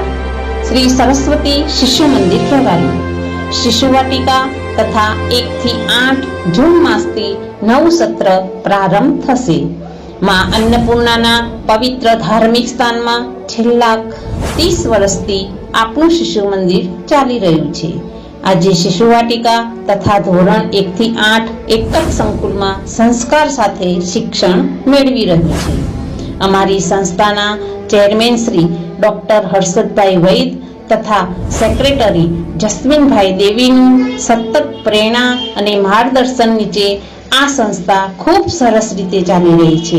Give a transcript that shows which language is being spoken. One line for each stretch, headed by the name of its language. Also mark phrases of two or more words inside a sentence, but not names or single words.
Gujarati: શ્રી સરસ્વતી શિશુ મંદિર ખેરાલુ શિશુવાટિકા તથા 1 થી 8 જૂન માસથી નવું સત્ર પ્રારંભ થશે। માં અન્નપૂર્ણાના પવિત્ર ધાર્મિક સ્થાન માં છેલ્લા 30 વર્ષથી આપનું શિશુ મંદિર ચાલી રહ્યું છે। આજે શિશુવાટિકા તથા ધોરણ 1 થી 8 એક જ સંકુલમાં સંસ્કાર સાથે શિક્ષણ મેળવી રહ્યું છે। અમારી સંસ્થાના ચેરમેન શ્રી ડોક્ટર હર્ષદભાઈ વૈદ તથા સેક્રેટરી જસ્મીનભાઈ દેવીનું સતત પ્રેરણા અને માર્ગદર્શન નીચે આ સંસ્થા ખૂબ સરસ રીતે ચાલી રહી છે।